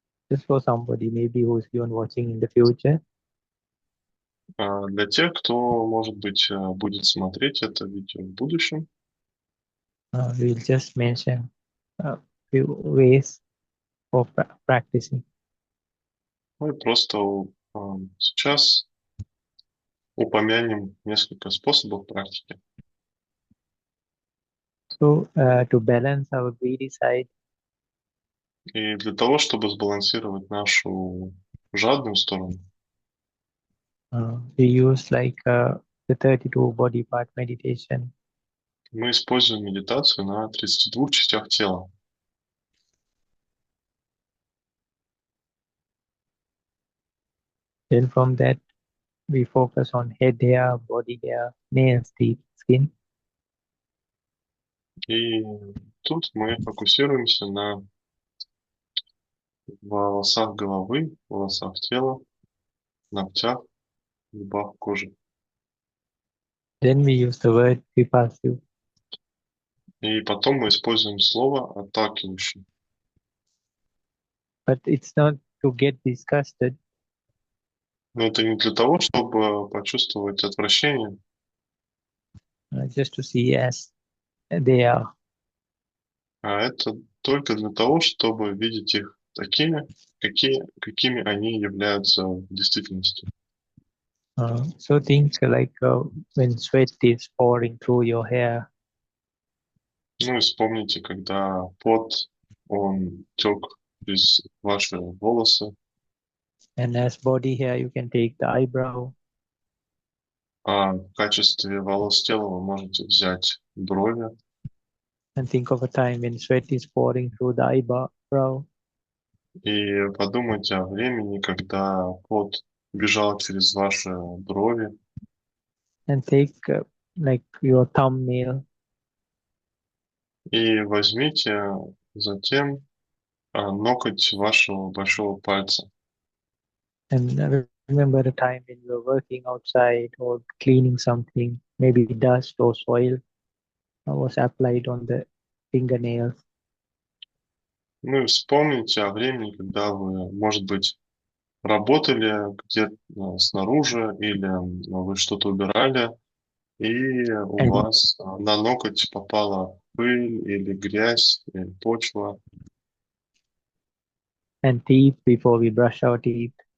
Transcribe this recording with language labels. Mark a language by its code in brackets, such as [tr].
[en] Just for somebody maybe who's even watching in the future, [ru] Для тех, кто, может быть, будет смотреть это видео в будущем, [en] we'll just mention a few ways for practicing. [ru] мы просто сейчас упомянем несколько способов практики. [en] So to balance our greedy side, [ru] И для того, чтобы сбалансировать нашу жадную сторону, [en] we use like the 32 body part meditation. [ru] мы используем медитацию на 32 частях тела. [en] Then from that, we focus on head hair, body hair, nails, teeth, skin. [ru] И тут мы фокусируемся на волосах головы, волосах тела, ногтях, зубах, коже. [en] Then we use the word repulsive. [ru] И потом мы используем слово отталкивающее. [en] But it's not to get disgusted. [ru] Но это не для того, чтобы почувствовать отвращение, [en] Just to see as they are. [ru] а это только для того, чтобы видеть их такими, какими они являются в действительности. [en] So think like when sweat is pouring through your hair, [ru] Ну и вспомните, когда пот, он тек из ваши волосы, [en] and as body hair, you can take the eyebrow, [ru] а в качестве волос тела вы можете взять брови, [en] and think of a time when sweat is pouring through the eyebrow, [ru] и подумайте о времени, когда пот бежал через ваши брови, [en] and take like your thumbnail [ru] И возьмите затем ноготь вашего большого пальца. [en] and remember the time when you were working outside or cleaning something, maybe dust or soil was applied on the fingernails. [ru] Ну и вспомните о времени, когда вы, может быть, работали где-то снаружи или вы что-то убирали, и у [en] and [ru] вас на ноготь попала пыль или грязь, или почва, [en] and teeth before we brush our teeth.